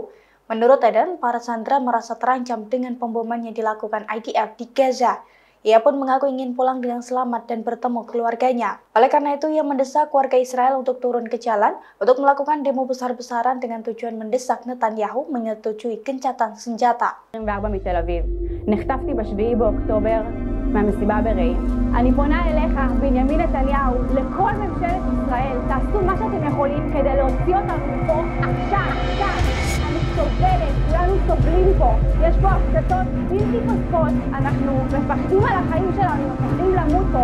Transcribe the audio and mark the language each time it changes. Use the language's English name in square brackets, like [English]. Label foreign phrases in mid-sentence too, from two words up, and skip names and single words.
[Indonesian] Menurut Eden, para sandera merasa terancam dengan pemboman yang dilakukan IDF di Gaza. Ia pun mengaku ingin pulang dengan selamat dan bertemu keluarganya. Oleh karena itu, ia mendesak warga Israel untuk turun ke jalan untuk melakukan demo besar-besaran dengan tujuan mendesak Netanyahu menyetujui gencatan senjata. [Hebrew] נחטפתי ב7 באוקטובר מהמסיבה ברעים. אני פונה אליך, בנימין נתניהו, לכל ממשלת ישראל, תעשו מה שאתם יכולים כדי להוציא אותנו מפה עכשיו. אני סובלת, כולנו סובלים פה. יש פה הפצצות בלתי פוסקות, אנחנו מפחדים על החיים שלנו, מפחדים למות פה.